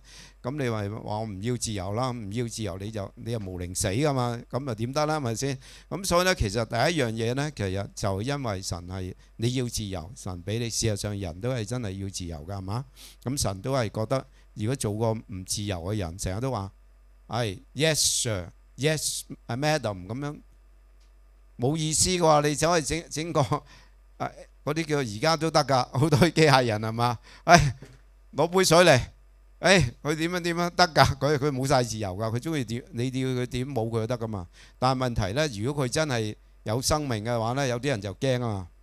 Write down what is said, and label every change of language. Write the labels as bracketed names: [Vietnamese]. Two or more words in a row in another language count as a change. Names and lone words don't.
[Cantonese] 咁你話我唔要自由啦，唔要自由你又無寧死噶嘛，咁啊點得啦？係咪先？咁所以咧，其實第一樣嘢咧，其實就因為神係你要自由，神俾你。事實上人都係真係要自由㗎，係嘛？咁神都係覺得。如果做個唔自由嘅人，成日都話係 [English] yes sir，yes madam [Cantonese] 咁樣，冇意思嘅話，你走去整個嗰啲叫而家都得㗎，好多機械人係嘛？攞杯水嚟，佢點樣得㗎？佢冇晒自由㗎，佢中意點你叫佢點冇佢就得㗎嘛。但係問題咧，如果佢真係有生命嘅話咧，有啲人就驚啊嘛。